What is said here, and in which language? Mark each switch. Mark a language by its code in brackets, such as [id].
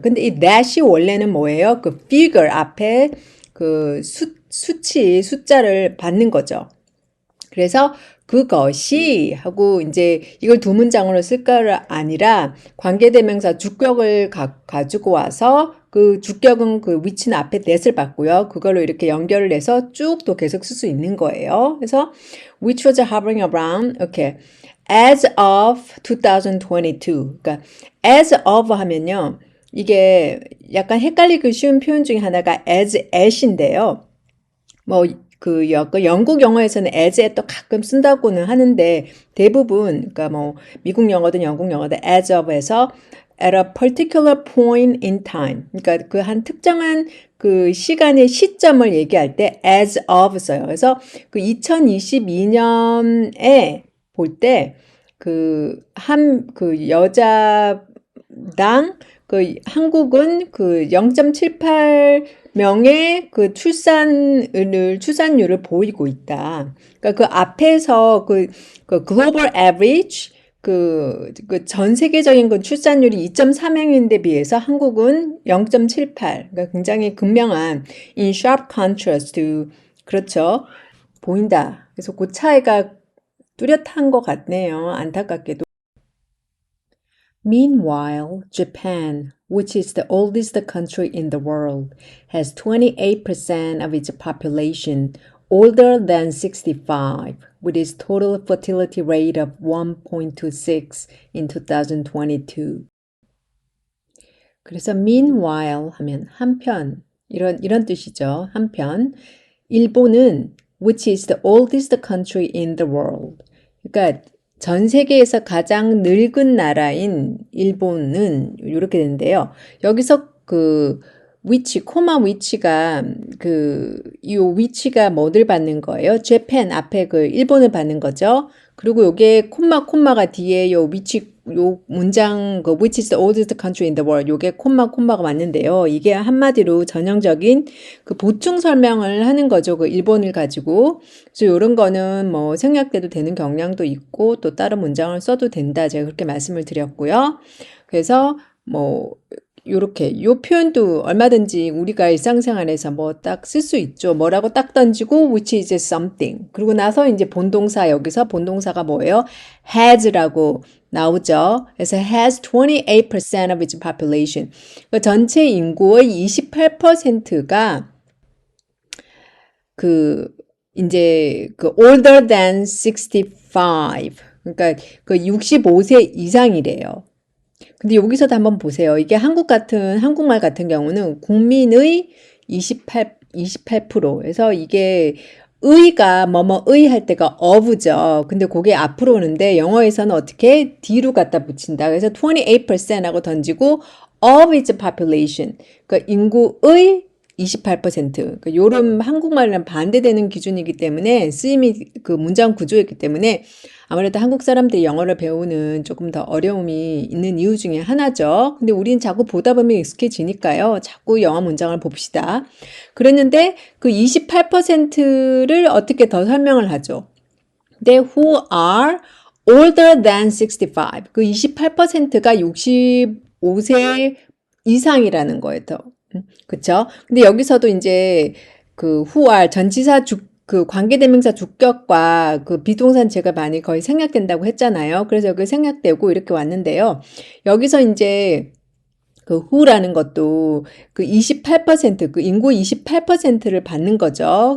[ko] 근데 이 that이 원래는 뭐예요? 그 figure 앞에 그 수치, 숫자를 받는 거죠. 그래서 그것이 하고 이제 이걸 두 문장으로 쓸 거가 아니라 관계대명사 주격을 가지고 와서 그 주격은 그 위치는 앞에 that을 받고요. 그걸로 이렇게 연결을 해서 쭉 또 계속 쓸 수 있는 거예요. 그래서 [en] which was hovering around, okay, as of 2022. [ko] 그러니까 as of 하면요. 이게 약간 헷갈리기 쉬운 표현 중에 하나가 as at인데요. 뭐 그 영국 영어에서는 as에 또 가끔 쓴다고는 하는데 대부분 그러니까 뭐 미국 영어든 영국 영어든 as of에서 [en] at a particular point in time. [ko] 그러니까 그 한 특정한 그 시간의 시점을 얘기할 때 as of 써요. 그래서 그 2022년에 볼 때 그 여자당 그 한국은 그 0.78명의 그 출산율을 보이고 있다. 그러니까 그 앞에서 그 global average 그 전 세계적인 그 출산율이 2.3명인데 비해서 한국은 0.78. 그러니까 굉장히 극명한 [en] in sharp contrast to [ko] 그렇죠. 보인다. 그래서 그 차이가 뚜렷한 것 같네요. 안타깝게도. [en] Meanwhile, Japan, which is the oldest country in the world, has 28% of its population older than 65, with its total fertility rate of 1.26 in 2022. [ko] 그래서 meanwhile 하면 한편 이런 뜻이죠. 한편 일본은 [en] which is the oldest country in the world. [ko] 그러니까 전 세계에서 가장 늙은 나라인 일본은 이렇게 되는데요. 여기서 그 위치, 코마 위치가 이 위치가 뭐를 받는 거예요? Japan 앞에 그 일본을 받는 거죠. 그리고 요게 콤마가 뒤에 요 위치 요 문장 그 [en] which is the oldest country in the world [ko] 요게 콤마가 맞는데요. 이게 한마디로 전형적인 그 보충 설명을 하는 거죠. 그 일본을 가지고. 그래서 이런 거는 뭐 생략돼도 되는 경향도 있고 또 다른 문장을 써도 된다. 제가 그렇게 말씀을 드렸고요. 그래서 뭐 요렇게 요 표현도 얼마든지 우리가 일상생활에서 뭐 딱 쓸 수 있죠. 뭐라고 딱 던지고 which is something. 그리고 나서 이제 본동사 여기서 본동사가 뭐예요? has라고 나오죠. 그래서 [en] has 28% of its population. [ko] 그 전체 인구의 28%가 이제 older than 65. 그러니까 그 65세 이상이래요. 근데 여기서도 한번 보세요. 이게 한국말 같은 경우는 국민의 28%. 그래서 이게 의가 뭐뭐의 할 때가 of죠. 근데 그게 앞으로 오는데 영어에서는 어떻게 뒤로 갖다 붙인다. 그래서 28%라고 던지고 of its population. 그러니까 인구의 28%. 그러니까 요런 한국말이랑 반대되는 기준이기 때문에 쓰임이 그 문장 구조였기 때문에 아무래도 한국 사람들이 영어를 배우는 조금 더 어려움이 있는 이유 중에 하나죠. 근데 우린 자꾸 보다 보면 익숙해지니까요. 자꾸 영어 문장을 봅시다. 그랬는데 그 28%를 어떻게 더 설명을 하죠? 근데 [en] who are older than 65. [ko] 그 28%가 65세 이상이라는 거예요. 더. 그쵸? 근데 여기서도 이제 그 who are 전치사 그 관계대명사 주격과 그 비동산 제가 많이 거의 생략된다고 했잖아요. 그래서 여기 생략되고 이렇게 왔는데요. 여기서 이제 그 who라는 것도 그 28%, 그 인구 28%를 받는 거죠.